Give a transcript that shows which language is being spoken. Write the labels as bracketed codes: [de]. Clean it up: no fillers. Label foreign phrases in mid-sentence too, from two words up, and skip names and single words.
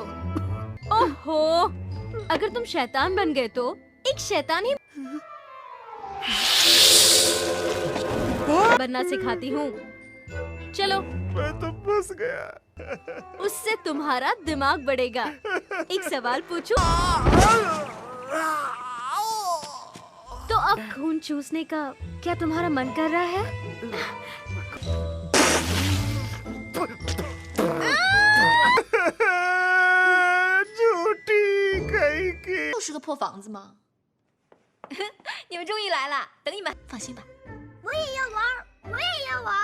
[hi] ओहो, अगर तुम शैतान बन गए तो एक शैतान ही बनना सिखाती हूँ। चलो। मैं तो फंस गया। उससे तुम्हारा दिमाग बढ़ेगा। एक सवाल पूछूं? तो अब खून चूसने का क्या तुम्हारा मन कर रहा है? [zh] 就是个破房子吗？你们终于来了，等你们。放心吧，我也要玩，我也要玩。